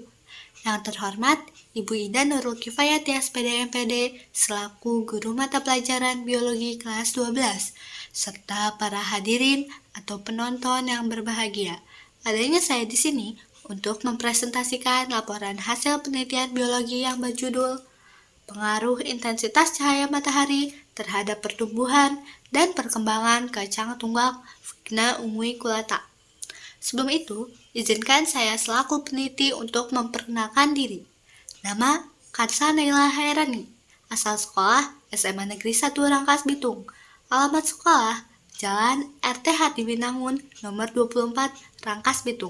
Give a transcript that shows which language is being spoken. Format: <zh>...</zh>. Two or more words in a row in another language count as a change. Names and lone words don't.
<id>Yang terhormat, Ibu Ida Nurul Kifayat SPD MPD selaku Guru Mata Pelajaran Biologi kelas 12, serta para hadirin atau penonton yang berbahagia. Adanya saya di sini untuk mempresentasikan laporan hasil penelitian biologi yang berjudul Pengaruh intensitas cahaya matahari terhadap pertumbuhan dan perkembangan kacang tunggak Vigna unguiculata. Sebelum itu, izinkan saya selaku peneliti untuk memperkenalkan diri. Nama Kansa Naila Hairani, asal sekolah SMA Negeri 1 Rangkas Bitung. Alamat sekolah Jalan RT Hatiwinangun nomor 24 Rangkas Bitung.</id>